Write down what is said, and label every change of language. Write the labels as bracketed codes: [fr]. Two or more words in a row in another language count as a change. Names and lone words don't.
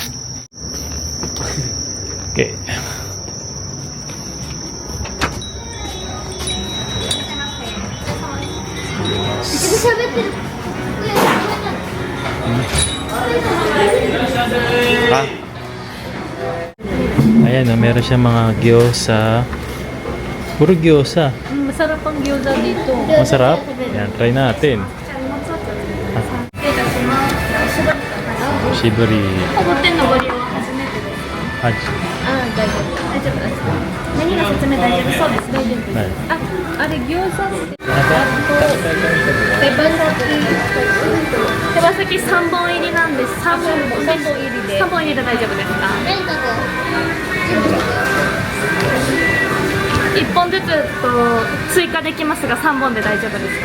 [tl] Okay. Ha? Ayan, meron siya mga gyoza. Puro gyoza. Masarap ang gyoza dito. Masarap. Yan, try natin. Shibari. [ja] おごってんのご利用は初めてですか？ Haji. あ、大丈夫。大丈夫ですか？何が説明大丈夫？そうです、大丈夫です。 [tl] Ay. [ja] あれ餃子って手羽先3本入りなんです。3本入りで。3本入りで大丈夫ですか？1本ずつ追加できますが3本で大丈夫ですか？